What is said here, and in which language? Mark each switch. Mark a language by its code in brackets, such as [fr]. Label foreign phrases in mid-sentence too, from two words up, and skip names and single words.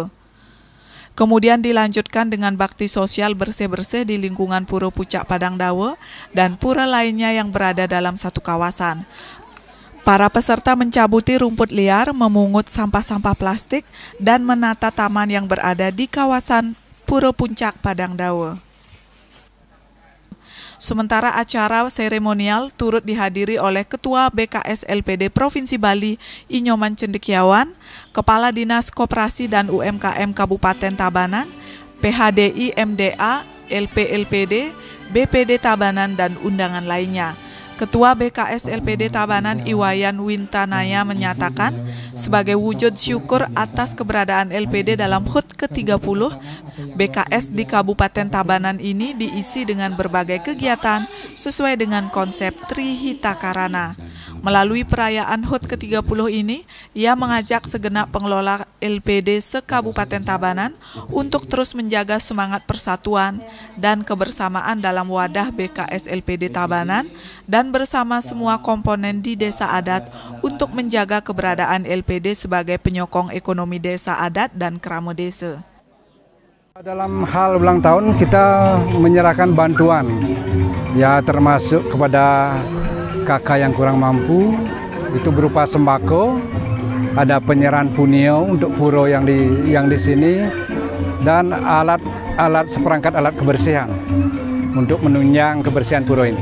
[id] Kemudian dilanjutkan dengan bakti sosial bersih-bersih di lingkungan Pura Puncak Padang Dawa dan pura lainnya yang berada dalam satu kawasan. Para peserta mencabuti rumput liar, memungut sampah-sampah plastik, dan menata taman yang berada di kawasan Pura Puncak Padang Dawa. Sementara acara seremonial turut dihadiri oleh Ketua BKS LPD Provinsi Bali Inyoman Cendekiawan, Kepala Dinas Koperasi dan UMKM Kabupaten Tabanan, PHDI MDA, LPLPD, BPD Tabanan, dan undangan lainnya. Ketua BKS LPD Tabanan Iwayan Wintanaya menyatakan, sebagai wujud syukur atas keberadaan LPD dalam HUT ke-30, BKS di Kabupaten Tabanan ini diisi dengan berbagai kegiatan sesuai dengan konsep Trihita Karana. Melalui perayaan HUT ke-30 ini, ia mengajak segenap pengelola LPD se-Kabupaten Tabanan untuk terus menjaga semangat persatuan dan kebersamaan dalam wadah BKS LPD Tabanan dan bersama semua komponen di desa adat untuk menjaga keberadaan LPD sebagai penyokong ekonomi desa adat dan krama desa. Dalam hal ulang tahun kita menyerahkan bantuan, ya termasuk kepada kakak yang kurang mampu, itu berupa sembako, ada penyerahan punio untuk puro yang di sini, dan seperangkat alat kebersihan untuk menunjang kebersihan puro ini.